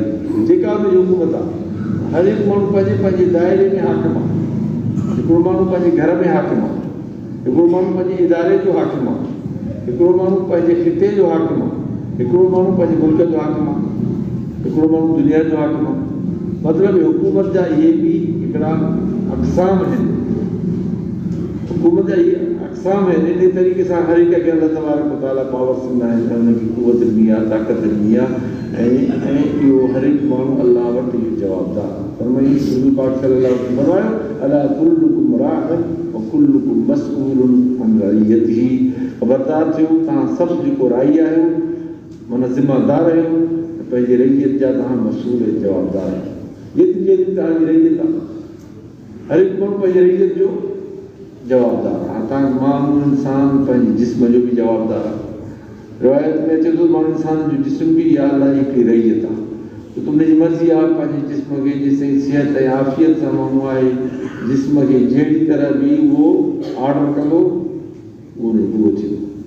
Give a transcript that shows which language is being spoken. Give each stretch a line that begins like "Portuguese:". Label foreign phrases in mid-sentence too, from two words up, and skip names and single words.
Sindhi: जेका बि हुकूमत आहे हर हिकु माण्हू पंहिंजे पंहिंजे दाइरे में हाकिम आहे हिकिड़ो माण्हू पंहिंजे घर में हाकिम आहे हिकिड़ो माण्हू पंहिंजे इदारे जो हाकिम आहे हिकिड़ो माण्हू पंहिंजे ख़िते जो हाकिम आहे हिकिड़ो माण्हू पंहिंजे मुल्क जो हाकिम आहे हिकिड़ो माण्हू दुनिया जो हाकिम आहे मतिलबु हुकूमत जा इहे बि हिकिड़ा अक़साम आहिनि हुकूमत जा इहे अक़साम आहिनि इन तरीक़े सां हर हिक खे
Arabic: الله تبارك وتعالى
Sindhi: पावर्स ॾींदा आहिनि ऐं हुनखे क़ुवत ॾिनी आहे ताक़त ॾिनी आहे ऐं इहो हर हिकु माण्हू अलाह वटि इहो जवाबदार फरमाई रसूल पाक
Arabic: صلى الله عليه وسلم
Sindhi: फरमायो
Arabic: ألا كلكم راع وكلكم مسئول عن رعيته
Sindhi: ख़बरदार थियो तव्हां सभु जेको राई आहियो माना ज़िम्मेदार आहियो पंहिंजे रइयत जा तव्हां मसूल ऐं जवाबदार आहियो जेतिरी जेतिरी तव्हांजी रइयत आहे हर हिकु माण्हू पंहिंजे रइयत जो जवाबदार आहे तव्हां माण्हू इंसान पंहिंजे जिस्म जो बि जवाबदार आहे रिवायत में अचे थो माण्हू इंसान जो जिस्म बि इहा अलाह जी हिकिड़ी रइयत आहे त उनजी मर्ज़ी आहे पंहिंजे जिस्म खे जेसिताईं सिहत ऐं आफ़ियत सां माण्हू आहे जिस्म खे जहिड़ी तरह बि उहो ऑर्डर कंदो उहो पूरो थींदो